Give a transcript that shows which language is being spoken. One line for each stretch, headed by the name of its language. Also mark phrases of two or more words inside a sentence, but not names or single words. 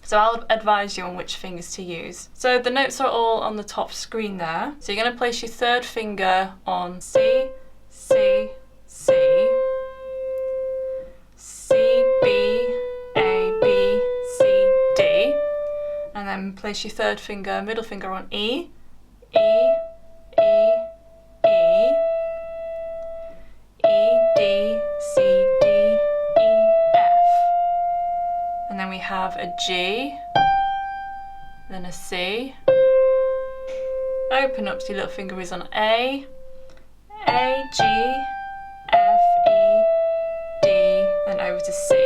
English: So I'll advise you on which fingers to use. So the notes are all on the top screen there. So you're going to place your third finger on C, C, C, C, B, A, B, C, D, and then place your third finger, middle finger on E, E, E, E, E, D, C, D, E, F. And then we have a G, then a C. Open up so your little finger is on A, G, F, E, D, then over to C.